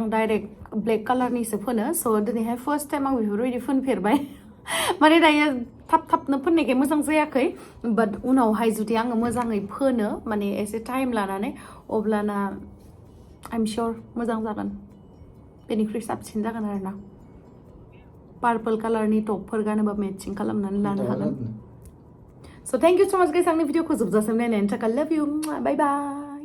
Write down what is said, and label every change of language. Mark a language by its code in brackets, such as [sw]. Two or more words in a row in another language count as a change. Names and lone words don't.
[brx] डाइरेक्ट ब्लेक कालारनिसो फोनो स' दिनैहाय [en] first time [brx] आं बेफोरबायदि फोनफेरबाय माने दायो थाबनो फोननायखाय मोजां जायाखै बाट उनावहाय जुदि आङो मोजाङै फोनो माने एसे टाइम लानानै अब्लाना [en] I'm sure [brx] मोजां जागोन बेनिख्रुइ साबसिन जागोन आरोना पार्पल कालारनि टपफोर गानोबा मेचिं खालामनानै लानो हागोन [en] So thank you so much guys [brx] आंनि भिडिअखौ जोबजासिम नायनायनि थाखाय [en] love you bye bye